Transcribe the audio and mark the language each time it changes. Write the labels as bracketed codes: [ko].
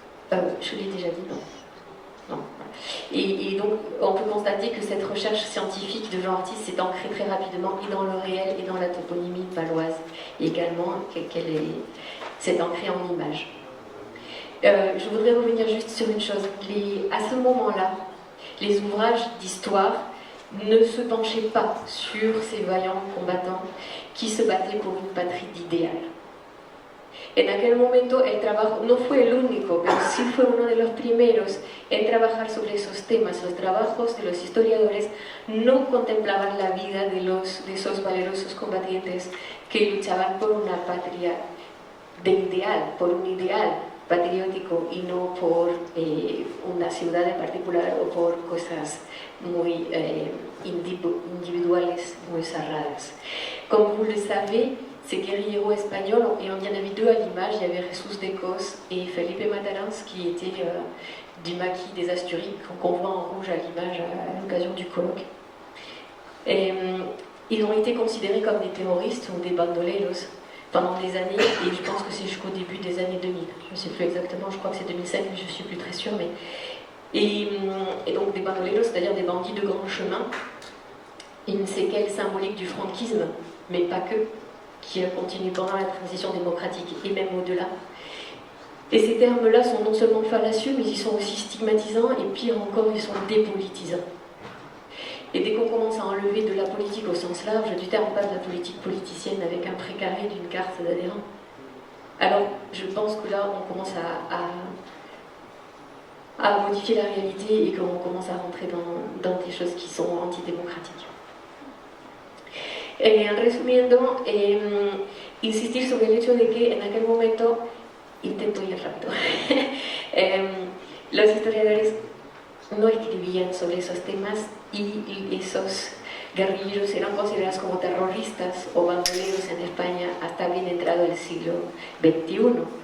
[fr] Je l'ai déjà dit, non? Non. Et donc, on peut constater que cette recherche scientifique de Jean Ortiz s'est ancrée très rapidement et dans le réel et dans la toponymie paloise, et également qu'elle s'est ancrée en images. Je voudrais revenir juste sur une chose. À ce moment-là, les ouvrages d'histoire ne se penchaient pas sur ces vaillants combattants qui se battaient pour une patrie d'idéal. [es] En aquel momento el trabajo no fue el único, pero sí fue uno de los primeros en trabajar sobre esos temas. Los trabajos de los historiadores no contemplaban la vida de esos valerosos combatientes que luchaban por una patria de ideal, por un ideal patriótico y no por una ciudad en particular o por cosas muy individuales, muy cerradas. [fr] Como vous le savez, ces guerrieros espagnols, et il y en avait deux à l'image, il y avait Jesus d'Écosse et Felipe Matarans, qui était du maquis des Asturies, qu'on voit en rouge à l'image à l'occasion du colloque. Et, ils ont été considérés comme des terroristes ou des bandoleros pendant des années, et je pense que c'est jusqu'au début des années 2000. Je ne sais plus exactement, je crois que c'est 2007, mais je ne suis plus très sûre. Et donc des bandoleros, c'est-à-dire des bandits de grand chemin, une séquelle symbolique du franquisme, mais pas que, qui a continué pendant la transition démocratique et même au-delà. Et ces termes-là sont non seulement fallacieux, mais ils sont aussi stigmatisants, et pire encore, ils sont dépolitisants. Et dès qu'on commence à enlever de la politique au sens large du terme, pas de la politique politicienne avec un précaré d'une carte d'adhérent, alors je pense que là on commence à modifier la réalité et qu'on commence à rentrer dans des choses qui sont antidémocratiques. [es] Resumiendo, insistir sobre el hecho de que en aquel momento, intento ir rápido, los historiadores no escribían sobre esos temas y esos guerrilleros eran considerados como terroristas o bandoleros en España hasta bien entrado el siglo XXI.